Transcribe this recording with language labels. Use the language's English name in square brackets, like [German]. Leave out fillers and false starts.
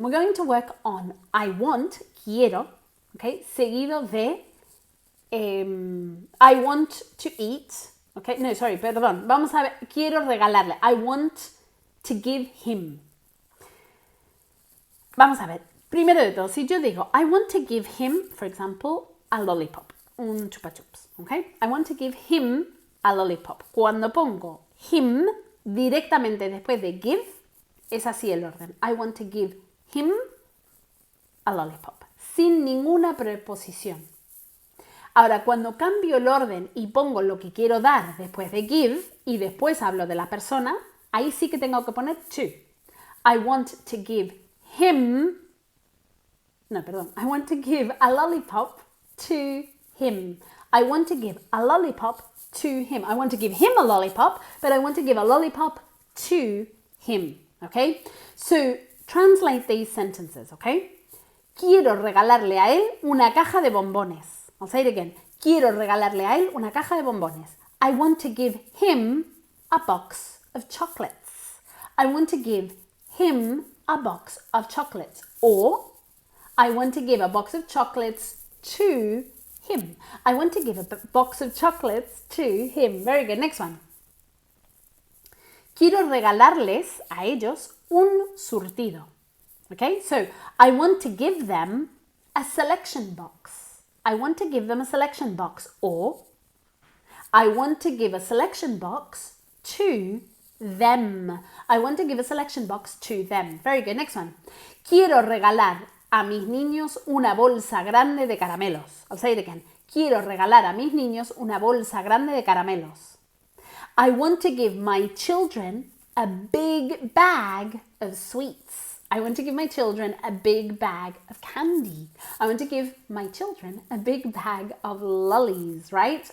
[English] We're going to work on I want, quiero, okay, seguido de I want to eat, okay, no, sorry, perdón, vamos a ver, quiero regalarle, I want to give him. [Spanish] Vamos a ver, primero de todo, si yo digo I want to give him, for example, a lollipop, un chupa chups, okay? [English] I want to give him a lollipop. [Spanish] Cuando pongo him directamente después de give, es así el orden. [English] I want to give him a lollipop, sin ninguna preposición. [Spanish] Ahora, cuando cambio el orden y pongo lo que quiero dar después de give y después hablo de la persona, ahí sí que tengo que poner to. [English] I want to give him, no, perdón, I want to give a lollipop to him. I want to give a lollipop to him. I want to give him a lollipop, but I want to give a lollipop to him. Okay? So, translate these sentences, okay? [Spanish] Quiero regalarle a él una caja de bombones. I'll say it again. Quiero regalarle a él una caja de bombones. [English] I want to give him a box of chocolates. I want to give him a box of chocolates. Or, I want to give a box of chocolates to him. I want to give a box of chocolates to him. Very good. Next one. [Spanish] Quiero regalarles a ellos un surtido. [English] Okay, so I want to give them a selection box. I want to give them a selection box. Or I want to give a selection box to them. I want to give a selection box to them. Very good. Next one. [Spanish] Quiero regalar a mis niños una bolsa grande de caramelos. I'll say it again. Quiero regalar a mis niños una bolsa grande de caramelos. [English] I want to give my children a big bag of sweets. I want to give my children a big bag of candy. I want to give my children a big bag of lollies, right?